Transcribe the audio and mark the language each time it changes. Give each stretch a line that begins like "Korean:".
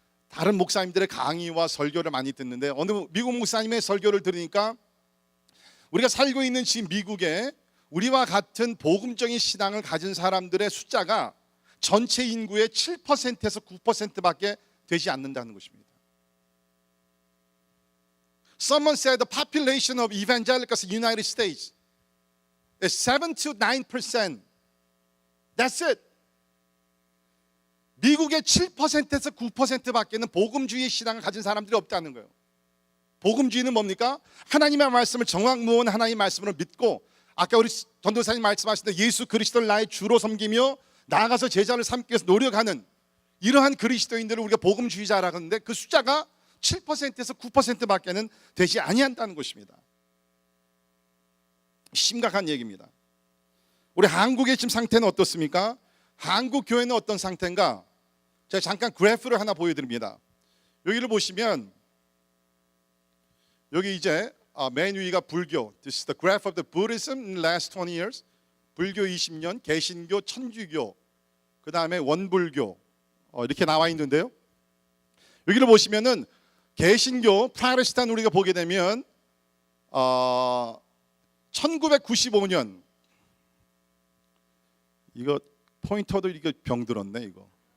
Korean: 다른 목사님들의 강의와 설교를 많이 듣는데 어느 미국 목사님의 설교를 들으니까 우리가 살고 있는 지금 미국에 우리와 같은 복음적인 신앙을 가진 사람들의 숫자가 전체 인구의 7%에서 9%밖에 되지 않는다는 것입니다.
English: Someone said the population of evangelicals in the United States is 7 to 9%. That's it.
Korean: 미국의 7%에서 9%밖에는 복음주의 신앙을 가진 사람들이 없다는 거예요. 복음주의는 뭡니까? 하나님의 말씀을 정확무원 하나님의 말씀으로 믿고 아까 우리 전도사님 말씀하신 예수 그리스도를 나의 주로 섬기며 나아가서 제자를 삼기 위해서 노력하는 이러한 그리스도인들을 우리가 복음주의자라고 하는데 그 숫자가 7%에서 9%밖에는 되지 아니한다는 것입니다. 심각한 얘기입니다. 우리 한국의 지금 상태는 어떻습니까? 한국 교회는 어떤 상태인가? 제가 잠깐 그래프를 하나 보여드립니다. 여기를 보시면 여기 이제 맨 위가 불교.
English: This is the graph of the Buddhism in the last 20 years.
Korean: 불교 20년, 개신교, 천주교, 그 다음에 원불교 이렇게 나와 있는데요. 여기를 보시면은 개신교, 프라테스탄 우리가 보게 되면 1995년 이거 포인터도 이거 병들었네 이거.